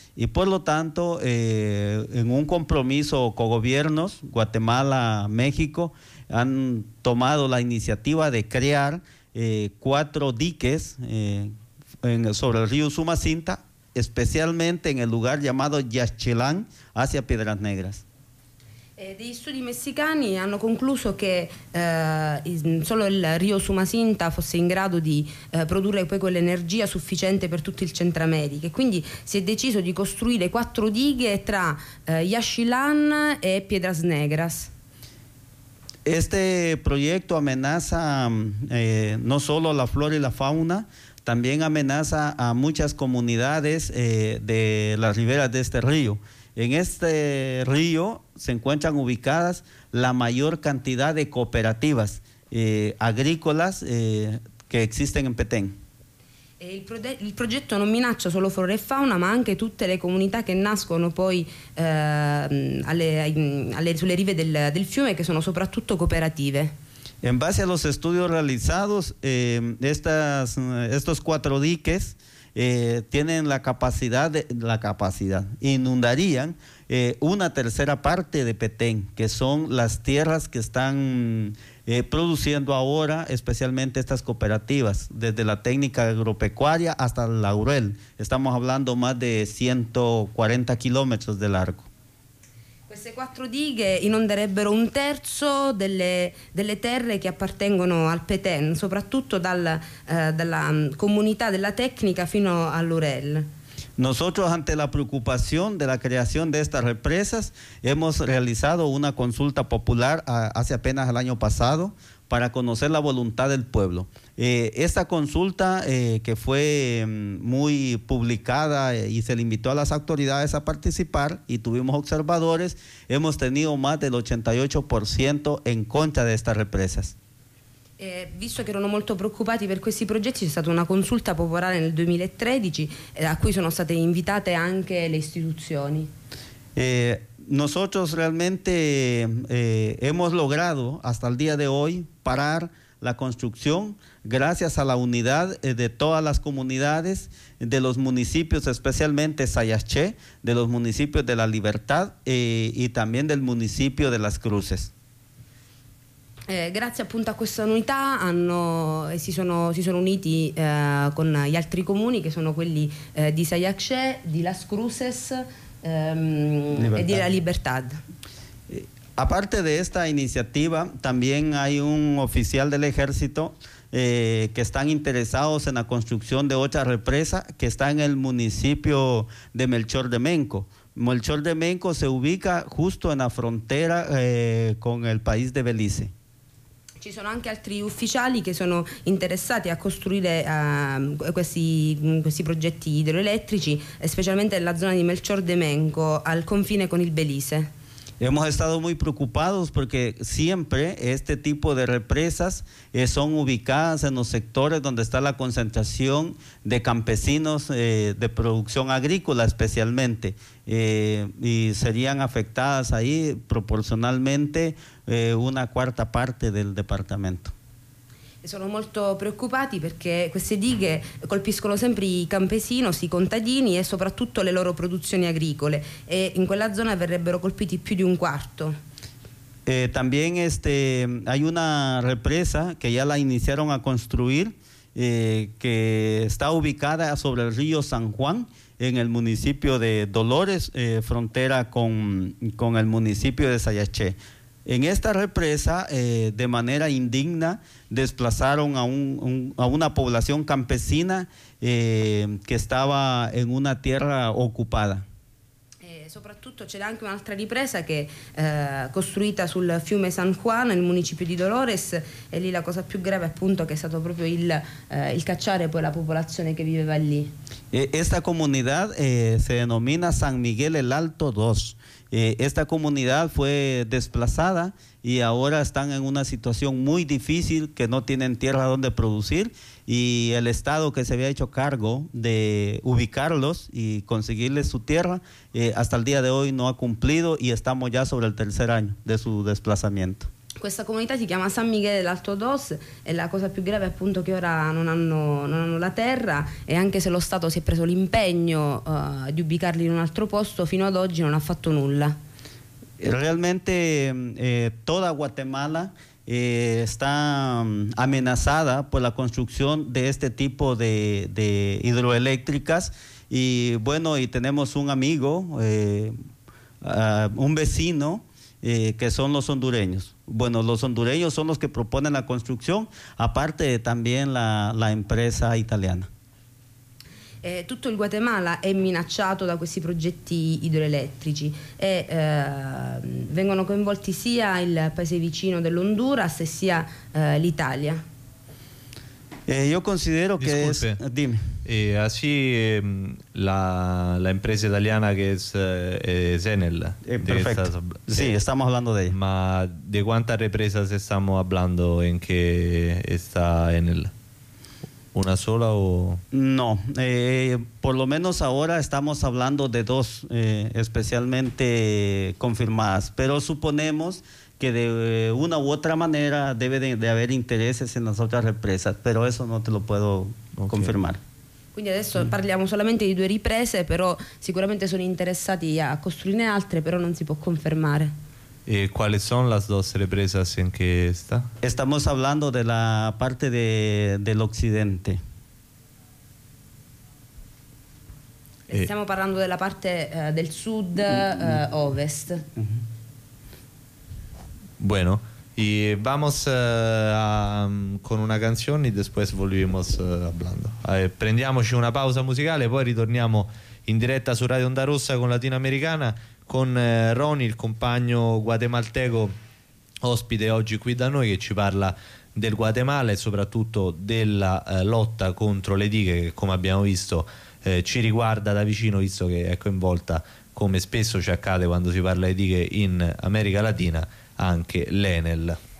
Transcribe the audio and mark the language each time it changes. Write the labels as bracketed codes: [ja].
[es] Y por lo tanto, en un compromiso con gobiernos, Guatemala, México, han tomado la iniciativa de crear cuatro diques sobre el río Usumacinta, especialmente en el lugar llamado Yaxchilán, hacia Piedras Negras. [it] Degli studi messicani hanno concluso che solo il rio Usumacinta fosse in grado di produrre poi quell'energia sufficiente per tutto il Centro America, e quindi si è deciso di costruire quattro dighe tra Yaxchilán e Piedras Negras. [es] Este proyecto amenaza no solo la flora y la fauna, también amenaza a muchas comunidades de las riberas de este río. En este río se encuentran ubicadas la mayor cantidad de cooperativas agrícolas que existen en Petén. [it] Il progetto non minaccia solo flora e fauna, ma anche tutte le comunità che nascono poi sulle rive del fiume, che sono soprattutto cooperative. [es] En base a los estudios realizados, estos cuatro diques tienen la capacidad, inundarían una tercera parte de Petén, que son las tierras que están produciendo ahora, especialmente estas cooperativas, desde la técnica agropecuaria hasta el laurel. Estamos hablando más de 140 kilómetros de largo. [it] Queste quattro dighe inonderebbero un terzo delle terre che appartengono al Petén, soprattutto dalla comunità della tecnica fino all'Urel. [es] Nosotros, ante la preocupación de la creación de estas represas, hemos realizado una consulta popular hace apenas el año pasado para conocer la voluntad del pueblo. Esta consulta, que fue muy publicada y se le invitó a las autoridades a participar y tuvimos observadores, hemos tenido más del 88% en contra de estas represas. [it] Visto che erano molto preoccupati per questi progetti, c'è stata una consulta popolare nel 2013 a cui sono state invitate anche le istituzioni. [es] Nosotros realmente hemos logrado hasta el día de hoy parar la construcción gracias a la unidad de todas las comunidades, de los municipios, especialmente Sayaché, de los municipios de La Libertad y también del municipio de Las Cruces. [it] Grazie appunto a questa unità si sono uniti con gli altri comuni, che sono quelli di Sayaxché, di Las Cruces e di La Libertad. [es] Aparte de esta iniciativa, también hay un oficial del ejército que están interesados en la construcción de otra represa que está en el municipio de Melchor de Menco. Melchor de Menco se ubica justo en la frontera con el país de Belice. [it] Ci sono anche altri ufficiali che sono interessati a costruire questi progetti idroelettrici, specialmente nella zona di Melchor de Menco, al confine con il Belize. [es] Hemos estado muy preocupados porque siempre este tipo de represas son ubicadas en los sectores donde está la concentración de campesinos de producción agrícola especialmente, y serían afectadas ahí proporcionalmente una cuarta parte del departamento. [it] Sono molto preoccupati perché queste dighe colpiscono sempre i campesinos, i contadini e soprattutto le loro produzioni agricole, e in quella zona verrebbero colpiti più di un quarto. [es] También hay una represa que ya la iniciaron a construir que está ubicada sobre el río San Juan en el municipio de Dolores, frontera con el municipio de Sayaché. En esta represa, de manera indigna, desplazaron a una población campesina que estaba en una tierra ocupada. [it] Soprattutto c'è anche un'altra ripresa che costruita sul fiume San Juan, nel municipio di Dolores, e lì la cosa più grave appunto che è stato proprio il cacciare poi la popolazione che viveva lì. [es] Esta comunidad se denomina San Miguel el Alto II. Esta comunidad fue desplazada y ahora están en una situación muy difícil, que no tienen tierra donde producir, y el Estado, que se había hecho cargo de ubicarlos y conseguirles su tierra, hasta el día de hoy no ha cumplido y estamos ya sobre el tercer año de su desplazamiento. [it] Questa comunità si chiama San Miguel del Alto Dos e la cosa più grave è appunto che ora non hanno la terra, e anche se lo Stato si è preso l'impegno di ubicarli in un altro posto, fino ad oggi non ha fatto nulla. [es] Realmente tutta Guatemala está amenazada por la construcción de este tipo de hidroeléctricas, y bueno, y tenemos un amigo, un vecino, que son los hondureños. Bueno, los hondureños son los que proponen la construcción, aparte también la empresa italiana. [it] Tutto il Guatemala è minacciato da questi progetti idroelettrici e vengono coinvolti sia il paese vicino dell'Honduras e sia l'Italia. Io considero che... Dimmi. [es] Así la empresa italiana que es Enel. Sí, estamos hablando de ella. Ma ¿de cuántas represas estamos hablando en que está Enel? ¿Una sola o...? No, por lo menos ahora estamos hablando de dos especialmente confirmadas, pero suponemos que de una u otra manera debe de haber intereses en las otras represas, pero eso no te lo puedo confirmar. [it] Quindi adesso parliamo solamente di due riprese, però sicuramente sono interessati a costruirne altre, però non si può confermare. E quali sono le due riprese in cui sta? Stiamo parlando della parte dell'Occidente. Stiamo parlando della parte del sud, ovest. [es] Mm-hmm. Bueno. Y vamos con una canción y después volvemos hablando. [it] Prendiamoci una pausa musicale e poi ritorniamo in diretta su Radio Onda Rossa con Latinoamericana, con Ronnie, il compagno guatemalteco ospite oggi qui da noi, che ci parla del Guatemala e soprattutto della lotta contro le dighe, che come abbiamo visto ci riguarda da vicino, visto che è coinvolta, come spesso ci accade quando si parla di dighe in America Latina, anche l'Enel.